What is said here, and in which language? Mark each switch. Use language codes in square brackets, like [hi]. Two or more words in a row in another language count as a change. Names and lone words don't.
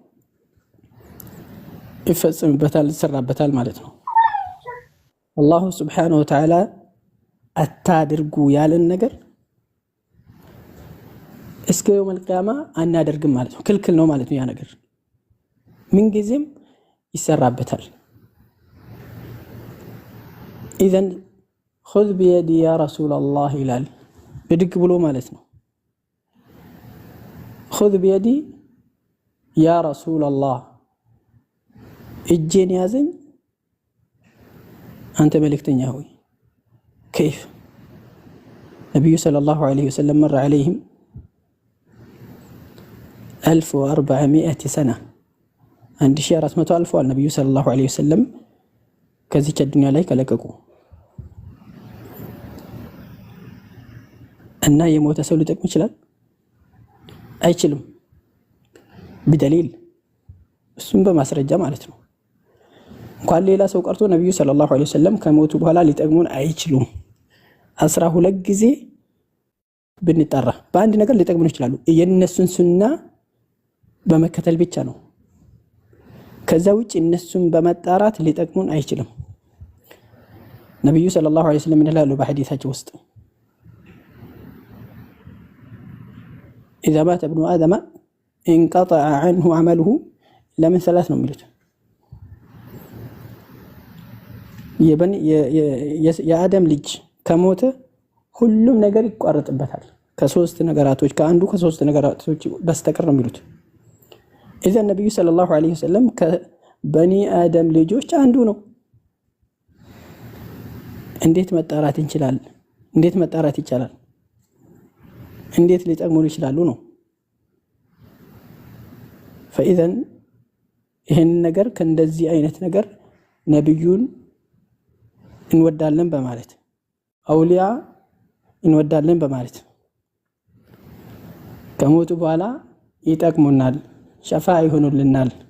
[am] ይፈጸምበታል ይሰራበታል ማለት ነው። አላህ [ar] سبحانه وتعالى [am] አታድርጉ ያለን ነገር እስከ [ar] يوم القيامة [am] አናደርግም ማለት ነው። ክልክል ነው ማለት ነው። ያ ነገር ምን ጊዜም ይሰራበታል። [ar] ኢዘን خذ بيدي يا رسول الله [am] ይላል ብድግ ብሎ ማለት ነው። [ar] خذ بيدي يا رسول الله [am] እጄን ያዘኝ አንተ መልእክተኛ ሆይ። [ar] كيف نبي صلى الله عليه وسلم مر عليهم [am] 1400 سنة 1400 አልፈዋል ነብዩ [ar] صلى الله عليه وسلم [am] ከዚህ ዱንያ ላይ ከለቀቁ እና የሞተ ሰው ሊጠቅም ይችላል አይችልም بدليل እሱም በማስረጃ ማለት ነው እንኳን ሌላ ሰው ቀርቶ ነብዩ [ar] صلى الله عليه وسلم [am] ከሞቱ በኋላ ሊጠቅሙን አይችሉም 12 ጊዜ ብንጠራ በአንድ ነገር ሊጠቅሙን ይችላሉ የነሱን ሱና በመከተል ብቻ ነው ከዛ ውጪ እነሱን በመጣራት ሊጠቅሙን አይችልም ነብዩ [ar] صلى الله عليه وسلم [am] እንደላሉ በሐዲሳቸው ውስጥ [ar] اذا مات ابن ادم انقطع عنه عمله الا من ثلاث [am] ነው የሚሉት የአደም ልጅ ከሞተ ሁሉም ነገር ይቋረጥበታል ከሶስት ነገራቶች ከአንዱ ከሶስት ነገራቶች በስተቀር ነው የሚሉት [ar] اذا النبي صلى الله عليه وسلم [am] ከበኒ አደም ልጆች አንዱ ነው እንዴት መጣራት እንችላለን እንዴት መጣራት ይቻላል እንዴት ሊጠቅሙን ይችላሉ ነው فاذا ይሄን ነገር ከእንደዚህ አይነት ነገር ነብዩን እንወዳለን በማለት አውሊያ እንወዳለን በማለት ከሞቱ በኋላ ይጠቅሙናል ሸፋ ይሆኑልናል